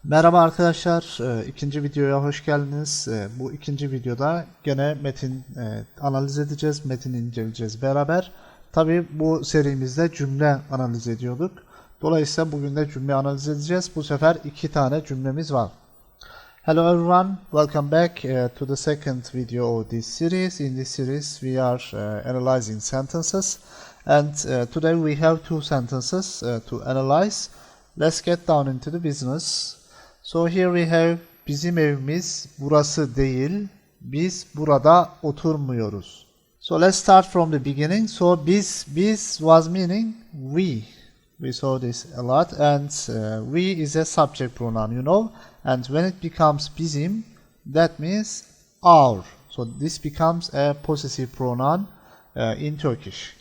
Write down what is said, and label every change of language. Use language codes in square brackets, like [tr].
[tr] Merhaba arkadaşlar, ikinci videoya hoş geldiniz. Bu ikinci videoda gene metin analiz edeceğiz, metin inceleyeceğiz beraber. Tabi bu serimizde cümle analiz ediyorduk. Dolayısıyla bugün de cümle analiz edeceğiz. Bu sefer iki tane cümlemiz var. [en] Hello everyone, welcome back to the second video of this series. In this series we are analyzing sentences, and today we have two sentences to analyze. Let's get down into the business. So here we have [tr] bizim evimiz burası değil, biz burada oturmuyoruz. [en] So let's start from the beginning. So biz was meaning we. We saw this a lot, and we is a subject pronoun, you know, and when it becomes bizim, that means our. So this becomes a possessive pronoun in Turkish.